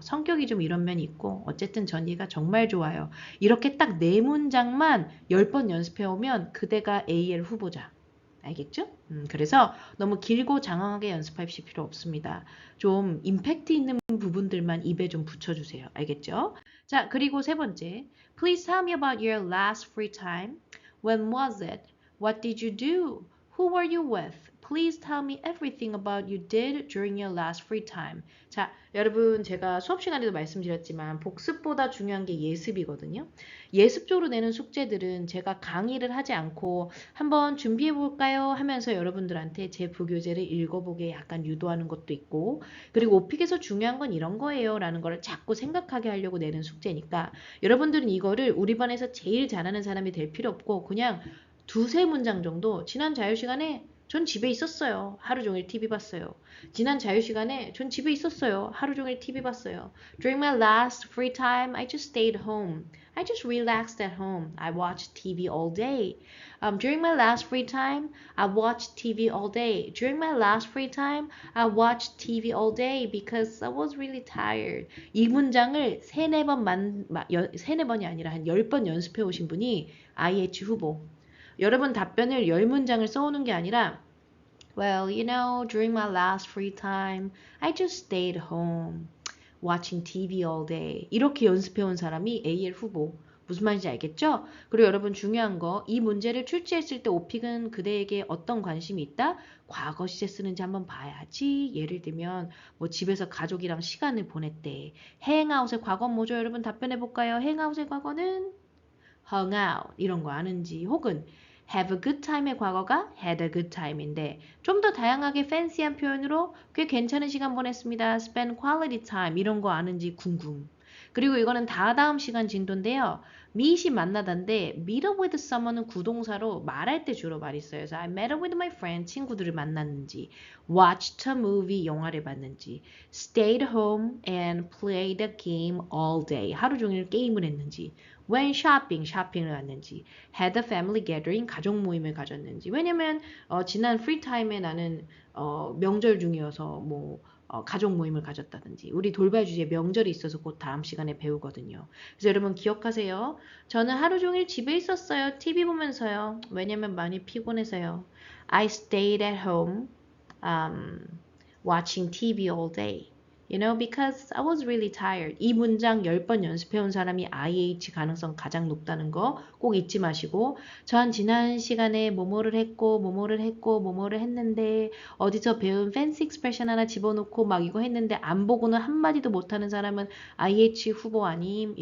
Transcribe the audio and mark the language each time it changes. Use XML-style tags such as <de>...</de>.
<ko>성격이 좀 이런 면이 있고 어쨌든 전 얘가 정말 좋아요. 이렇게 딱 네 문장만 10번 연습해 오면 그대가 AL 후보자. 알겠죠? 그래서 너무 길고 장황하게 연습하실 필요 없습니다. 좀 임팩트 있는 부분들만 입에 좀 붙여주세요. 알겠죠? 자, 그리고 세 번째.</ko> <en>Please tell me about your last free time. When was it? What did you do? Who were you with? Please tell me everything about you did during your last free time.</en> <ko>자, 여러분 제가 수업 시간에도 말씀드렸지만 복습보다 중요한 게 예습이거든요. 예습적으로 내는 숙제들은 제가 강의를 하지 않고 한번 준비해 볼까요? 하면서 여러분들한테 제 부교재를 읽어보게 약간 유도하는 것도 있고 그리고 오픽에서 중요한 건 이런 거예요 라는 거를 자꾸 생각하게 하려고 내는 숙제니까 여러분들은 이거를 우리 반에서 제일 잘하는 사람이 될 필요 없고 그냥 두세 문장 정도 지난 자유시간에 전 집에 있었어요. 하루 종일 TV 봤어요. 지난 자유시간에 전 집에 있었어요. 하루 종일 TV 봤어요.</ko> <en>During my last free time, I just stayed home. I just relaxed at home. I watched TV all day. During my last free time, I watched TV all day. During my last free time, I watched TV all day because I was really tired.</en> <ko>이 문장을 세네 번이 아니라 한 10번 연습해 오신 분이 IH 후보. 여러분 답변을 10문장을 써오는 게 아니라</ko> <en>Well, during my last free time, I just stayed home, watching TV all day.</en> <ko>이렇게 연습해온 사람이 AL 후보. 무슨 말인지 알겠죠? 그리고 여러분 중요한 거, 이 문제를 출제했을 때 오픽은 그대에게 어떤 관심이 있다? 과거 시제 쓰는지 한번 봐야지. 예를 들면 뭐 집에서 가족이랑 시간을 보냈대. 행아웃의 과거는 뭐죠? 여러분 답변해 볼까요? 행아웃의 과거는</ko> <en>hung out</en> <ko>이런 거 아는지 혹은</ko> <en>have a good time</en> <ko>의 과거가</ko> <en>had a good time</en> <ko>인데 좀 더 다양하게 팬시한 표현으로 꽤 괜찮은 시간 보냈습니다.</ko> <en>spend quality time</en> <ko>이런 거 아는지 궁금. 그리고 이거는 다다음 시간 진도인데요. meet이 만나다인데</ko> <en>meet up with someone</en> <ko>은 구동사로 말할 때 주로 많이 써요. 그래서</ko> <en>I met up with my friend</en> <ko>친구들을 만났는지</ko> <en>watched a movie</en> <ko>영화를 봤는지</ko> <en>stayed home and played a game all day</en> <ko>하루 종일 게임을 했는지</ko> <en>went shopping</en> <ko>쇼핑을 갔는지</ko> <en>had a family gathering</en> <ko>가족 모임을 가졌는지 왜냐면 지난 free time에 나는 명절 중이어서 뭐 가족 모임을 가졌다든지 우리 돌발 주제 명절이 있어서 곧 다음 시간에 배우거든요. 그래서 여러분 기억하세요. 저는 하루 종일 집에 있었어요. TV 보면서요. 왜냐면 많이 피곤해서요.</ko> <en>I stayed at home um, watching TV all day. You know, because I was really tired.</en> <ko>이 문장 10번 연습해온 사람이 IH 가능성 가장 높다는 거 꼭 잊지 마시고, 전 지난 시간에 뭐뭐를 했고, 뭐뭐를 했고, 뭐뭐를 했는데, 어디서 배운 팬시 익스프레션 하나 집어넣고 막 이거 했는데 안 보고는 한마디도 못하는 사람은 IH 후보 아님.</ko>